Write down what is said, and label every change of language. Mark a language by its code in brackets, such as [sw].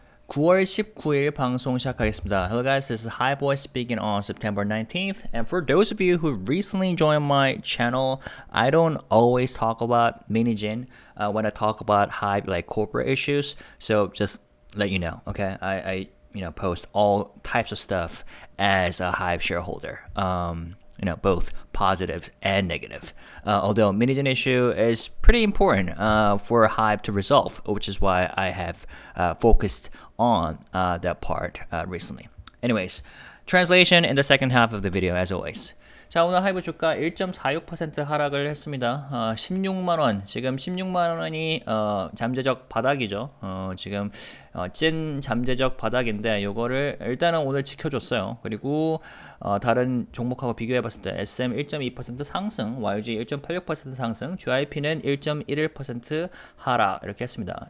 [ko] 9월 19일 방송 시작하겠습니다. [en] Hello guys, this is Highboy speaking on September 19th. And for those of you who recently joined my channel, I don't always talk about Minijin when I talk about Hive like corporate issues. So just let you know, okay? I post all types of stuff as a Hive shareholder. Both positive and negative. Although Minijin issue is pretty important for Hive to resolve, which is why I have focused on that part recently. Anyways, translation in the second half of the video as always. [ko] 자, 오늘 하이브 주가 1.46% 하락을 했습니다. 16만원, 지금 16만원이 잠재적 바닥이죠. 지금 찐 잠재적 바닥인데 요거를 일단은 오늘 지켜줬어요. 그리고 다른 종목하고 비교해봤을 때 SM 1.2% 상승, YG 1.86% 상승, GYP는 1.11% 하락 이렇게 했습니다.